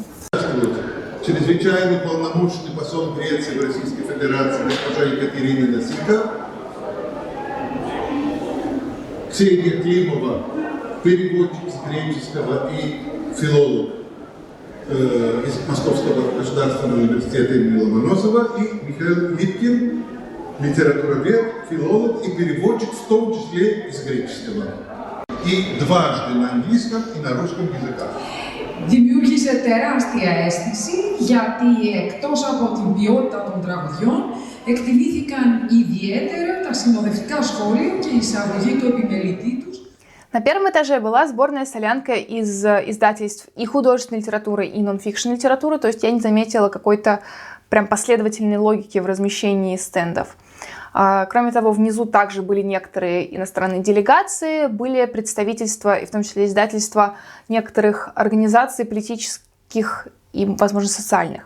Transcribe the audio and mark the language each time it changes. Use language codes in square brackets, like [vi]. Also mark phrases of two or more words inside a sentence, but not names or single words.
[ru] Чрезвычайный полномочный посол Греции в Российской Федерации госпожа Екатерина Насика, Ксения Климова, переводчик с греческого и филолог из Московского государственного университета имени Ломоносова, и Михаил Липкин, литературовед, филолог и переводчик, в том числе из греческого. И дважды на английском и на ρusском языках. [el] Δημιούργησε τεράστια αίσθηση γιατί εκτός από την ποιότητα των τραγουδιών εκτιμήθηκαν ιδιαίτερα τα συνοδευτικά σχόλια και η εισαγωγή του επιμελητή τους. [ru] На первом этаже была сборная солянка из издательств и художественной литературы, и нон-фикшн литературы, то есть я не заметила какой-то прям последовательной логики в размещении стендов. Кроме того, внизу также были некоторые иностранные делегации, были представительства, и в том числе издательства некоторых организаций политических и, возможно, социальных.